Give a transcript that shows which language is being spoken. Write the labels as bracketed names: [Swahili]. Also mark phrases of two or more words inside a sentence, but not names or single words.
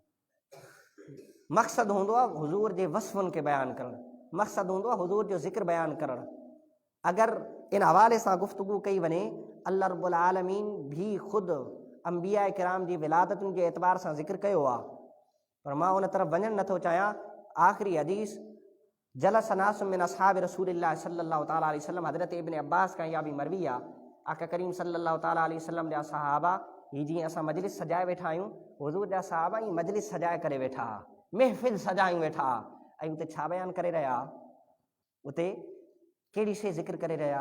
[Sindhi] मक़सदु हूंदो आहे हुज़ूर जे वसफ़ुनि खे बयानु करणु, मक़सदु हूंदो आहे हुज़ूर जो ज़िक्र बयानु करणु। अगरि इन हवाले सां गुफ़्तगू कई वञे, अल्लाह [Arabic] رب العالمين [Sindhi] भी ख़ुदि अंबिया किराम जी विलादतुनि जे एतबार सां ज़िक्र कयो आहे, पर मां उन तरफ़ वञणु नथो चाहियां। [Arabic] आख़िरी हदीस جلس ناس من أصحاب رسول الله صلى الله تعالى عليه وسلم, [Sindhi] हज़रत इब्न अब्बास खां इहा बि मरवी आहे, आका करीम [Arabic] صلى الله تعالى عليه وسلم [Sindhi] जा सहाबा, हीअ जीअं असां मजलिस सजाए वेठा आहियूं, हुज़ूर जा सहाबा ई मजलिस सजाए करे वेठा हा, महफ़िल सजायूं वेठा हा, ऐं उते छा बयानु करे रहिया? उते कहिड़ी शइ ज़िक्र करे रहिया?